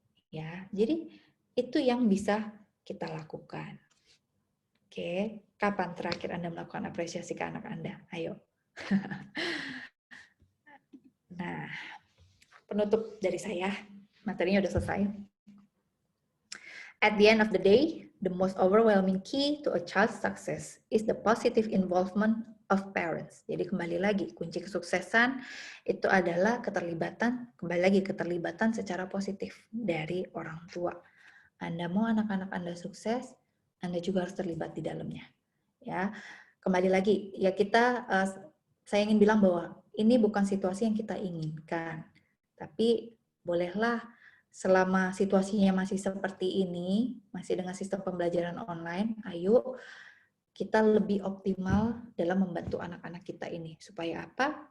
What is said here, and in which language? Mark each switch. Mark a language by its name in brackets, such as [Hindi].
[Indonesian] Ya, jadi itu yang bisa kita lakukan. Oke, kapan terakhir Anda melakukan apresiasi ke anak Anda? Ayo. Nah, penutup dari saya, materinya udah selesai. [English] At the end of the day, the most overwhelming key to a child's success is the positive involvement of parents. [Indonesian] Jadi kembali lagi, kunci kesuksesan itu adalah keterlibatan secara positif dari orang tua. Anda mau anak-anak Anda sukses, Anda juga harus terlibat di dalamnya. Ya, kembali lagi, ya saya ingin bilang bahwa ini bukan situasi yang kita inginkan, tapi bolehlah selama situasinya masih seperti ini, masih dengan sistem pembelajaran online, ayo kita lebih optimal dalam membantu anak-anak kita ini. Supaya apa?